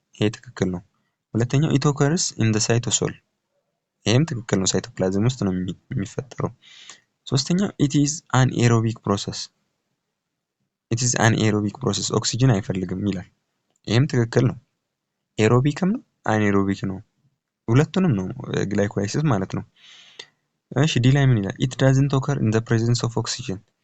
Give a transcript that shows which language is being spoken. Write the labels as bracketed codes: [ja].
[am] ይሄ ትክክል ነው። ሁለተኛው [en] it occurs in the cytosol. [am] ይሄም ትክክል ነው። ሳይቶፕላዝም ውስጥ ነው የሚፈጠረው። ሶስተኛው [en] it is an aerobic process. it is an aerobic process. [am] ኦክሲጅን አይፈልግም ይላል። ይሄም ትክክል ነው። ኤሮቢክም ነው አናኤሮቢክ ነው። ሁለቱንም ነው ግላይኮላይሲስ ማለት ነው። እሺ ዲ ላይ ምን ይላል? [en] it doesn't occur in the presence of oxygen.